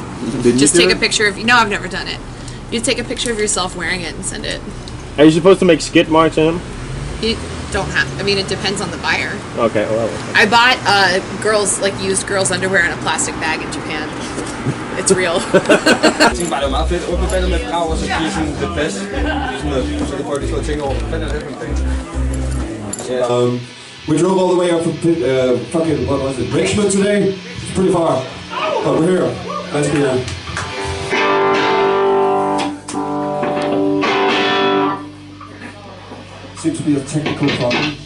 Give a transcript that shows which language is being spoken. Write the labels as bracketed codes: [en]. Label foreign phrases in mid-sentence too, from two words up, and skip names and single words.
[en] Did Just you take do a it? picture of you. No, I've never done it. You take a picture of yourself wearing it and send it. Are you supposed to make skid marks in them? You don't have. I mean, it depends on the buyer. Okay, well. I bought used girls' underwear in a plastic bag in Japan. It's real. [da] Jeg tænkte bare, det var meget fedt. Åbne vandet med et krav, og så giver sådan lidt plads. Så kan folk lige stå og tænke over, hvad fanden er det for en ting? [en] We drove all the way up from fucking, what was it, Richmond today? It's pretty far, but we're here. Nice to be here. Seems to be a technical problem.